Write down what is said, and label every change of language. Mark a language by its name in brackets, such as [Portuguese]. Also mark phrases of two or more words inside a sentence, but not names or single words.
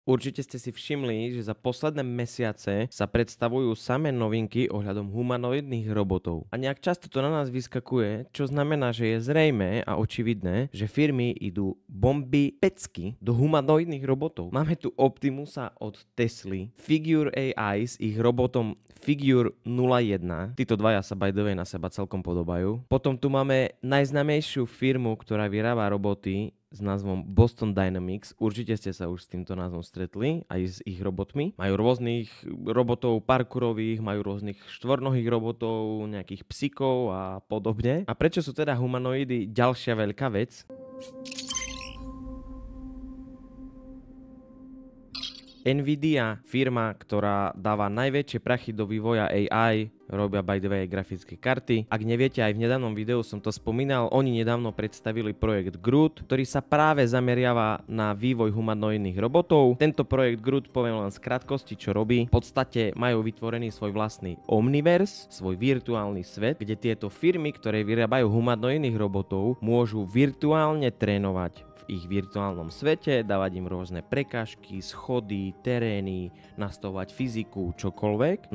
[Slovak] Určite ste si všimli, že za posledné mesiace sa predstavujú samé novinky ohľadom humanoidných robotov. A nejak často to na nás vyskakuje, čo znamená, že je zrejmé a očividné, že firmy idú bomby pecky do humanoidných robotov. Máme tu Optimusa od Tesly, Figure AI s ich robotom Figure 01. Títo dvaja sa [English] by the way [Slovak] na seba celkom podobajú. Potom tu máme najznámejšiu firmu, ktorá vyrába roboty s názvom Boston Dynamics. Určite ste sa už s týmto názvom stretli, aj s ich robotmi. Majú rôznych robotov parkourových, majú rôznych štvornohých robotov, nejakých psíkov a podobne. A prečo sú teda humanoidy ďalšia veľká vec? Nvidia, firma, ktorá dáva najväčšie prachy do vývoja AI, robia [English] by the way [Slovak] grafické karty. Ak neviete, aj v nedávnom videu som to spomínal, oni nedávno predstavili projekt Groot, ktorý sa práve zameriava na vývoj humanoidných robotov. Tento projekt Groot, poviem len z krátkosti, čo robí. V podstate majú vytvorený svoj vlastný omniverse, svoj virtuálny svet, kde tieto firmy, ktoré vyrábajú humanoidných robotov, môžu virtuálne trénovať v ich virtuálnom svete, dávať im rôzne prekážky, schody, terény, nastavovať fyziku, čokoľvek.